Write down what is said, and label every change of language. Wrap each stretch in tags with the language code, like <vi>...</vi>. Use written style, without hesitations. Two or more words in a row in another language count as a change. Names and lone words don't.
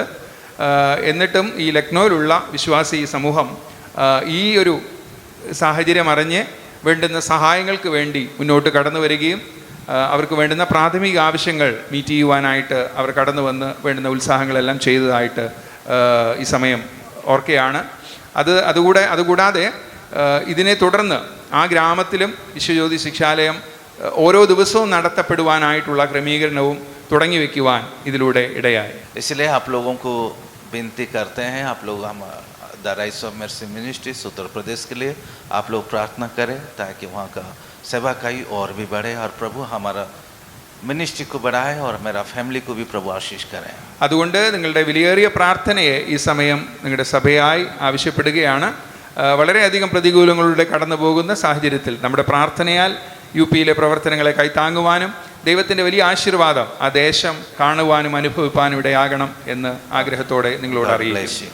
<ml>എന്നിട്ടും ഈ ലക്നൌവിലുള്ള വിശ്വാസി സമൂഹം ഈ ഒരു സാഹചര്യം അറിഞ്ഞ് വേണ്ടുന്ന സഹായങ്ങൾക്ക് വേണ്ടി മുന്നോട്ട് കടന്നു വരികയും അവർക്ക് വേണ്ടുന്ന പ്രാഥമിക ആവശ്യങ്ങൾ മീറ്റ് ചെയ്യുവാനായിട്ട് അവർ കടന്നു വന്ന് വേണ്ടുന്ന ഉത്സാഹങ്ങളെല്ലാം ചെയ്തതായിട്ട് ഈ സമയം ഓർക്കുകയാണ്. അതുകൂടാതെ ഇതിനെ തുടർന്ന് ആ ഗ്രാമത്തിലും വിശ്വജ്യോതി ശിക്ഷാലയം ഓരോ ദിവസവും നടത്തപ്പെടുവാനായിട്ടുള്ള ക്രമീകരണവും തുടങ്ങി വയ്ക്കുവാൻ ഇതിലൂടെ ഇടയായി.</ml> <hi>इसलिए आप लोगों को विनती करते हैं, आप लोग हम द राइस ऑफ मर्सी मिनिस्ट्रीज उत्तर प्रदेश के लिए आप लोग प्रार्थना करें ताकि वहाँ का सेवाकाई और भी बढ़े और प्रभु हमारा मिनिस्ट्री को बढ़ाए और मेरा फैमिली को भी प्रभु आशीष करें.</hi> <ml>അതുകൊണ്ട് നിങ്ങളുടെ വിലയേറിയ പ്രാർത്ഥനയെ ഈ സമയം നിങ്ങളുടെ സഭയായി ആവശ്യപ്പെടുകയാണ്. വളരെയധികം പ്രതികൂലങ്ങളിലൂടെ കടന്നു പോകുന്ന സാഹചര്യത്തിൽ നമ്മുടെ പ്രാർത്ഥനയാൽ യുപിയിലെ പ്രവർത്തനങ്ങളെ കൈത്താങ്ങുവാനും ദൈവത്തിൻ്റെ വലിയ ആശീർവാദം ആ ദേശം കാണുവാനും അനുഭവിപ്പാനും ഇടയാകണം എന്ന് ആഗ്രഹത്തോടെ നിങ്ങളോട് അറിയിക്കുന്നു.</ml>